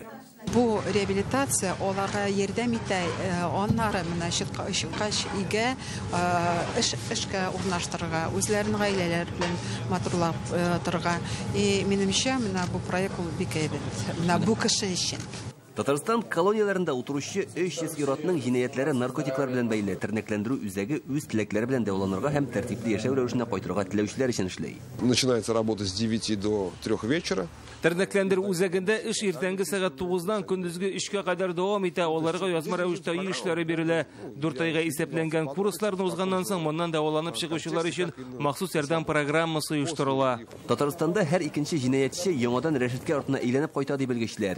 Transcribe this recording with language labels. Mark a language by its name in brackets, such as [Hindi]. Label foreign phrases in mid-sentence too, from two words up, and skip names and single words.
[Tatar] Бу реабилитация оларга ярдәм итә, аннары менә чыккач игә эшкә урнаштырырга, үзләренең гаиләләре белән матурлап торырга. Минемчә, менә бу проект ул бик әйбәт. Менә бу кеше өчен. Татарстан колонияләрендә утыручы 300 ир-атның җинаятләре наркотиклар белән бәйле. Тернәкләндерү үзәге үз теләкләре белән дәваланырга һәм тәртипле яшәү рәвешенә кайтырга теләүчеләр өчен эшләй. [Russian] Начинается работа с 9 до 3 вечера. [Tatar] Тернәкләндерү үзәгендә эш иртәнге сәгать 9-дан көндезге 3-кә кадәр дәвам итә. Аларга язма рәвештә ир эшләре бирелә. 4 айга исәпләнгән курсларны узганнан соң моннан дәваланып чыгучылар өчен махсус ярдәм программасы оештырыла. Татарстанда һәр икенче җинаятьче яңадан рәшәткә артына әйләнеп кайта дип белгечләр.